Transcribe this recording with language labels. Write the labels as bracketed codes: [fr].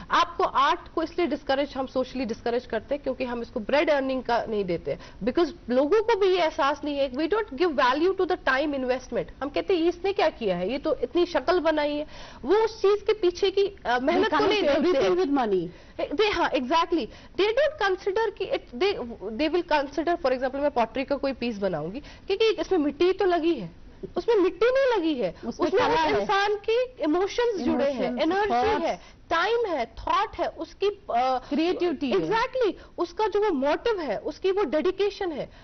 [ur] آپ کو آرٹ کو اس لیے ڈسکریج, ہم سوشلی ڈسکریج کرتے ہیں کیونکہ ہم اس کو بریڈ ارننگ کا نہیں دیتے, بیکاز لوگوں کو بھی یہ احساس نہیں ہے, [en] We don't give value to the time investment. [ur] ہم کہتے ہیں اس نے کیا کیا ہے, یہ تو اتنی شکل بنائی ہے, وہ اس چیز کے پیچھے کی محنت کو نہیں دیکھتے. [en] ہاں exactly, they don't consider کہ they will consider. [ur] فار ایگزامپل میں پوٹری کا کوئی پیس بناؤں گی, کیونکہ اس میں مٹی تو لگی ہے, اس میں مٹی نہیں لگی ہے, اس میں انسان کی ایموشنز جڑے ہیں, انرجی ہے, ٹائم ہے, تھاٹ ہے, اس کی [en] creativity, [ur] ایگزیکٹلی اس کا جو وہ موٹو ہے, اس کی وہ ڈیڈیکیشن ہے.